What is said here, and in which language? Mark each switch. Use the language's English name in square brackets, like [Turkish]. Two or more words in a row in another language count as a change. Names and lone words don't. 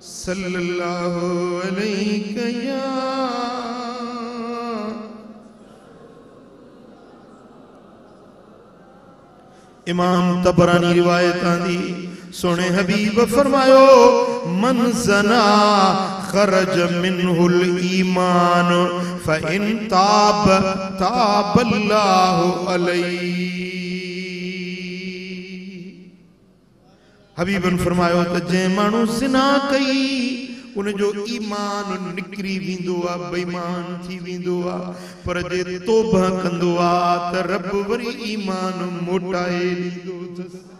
[Arabic] صلى الله عليه يا [Sindhi] इमाम तबरानी रिवायत आंदी सोने हबीब फरमायो [Arabic] من زنى خرج منه الإيمان فإن تاب تاب الله عليه. [Sindhi] हबीबन फरमायो त जे माण्हू ज़िना कई उन जो ईमान निकरी वेंदो आ, बेईमान थी वेंदो आ, पर जे तौबा कंदो आ त रब वरी ईमान मोटाए ॾींदो अथसि।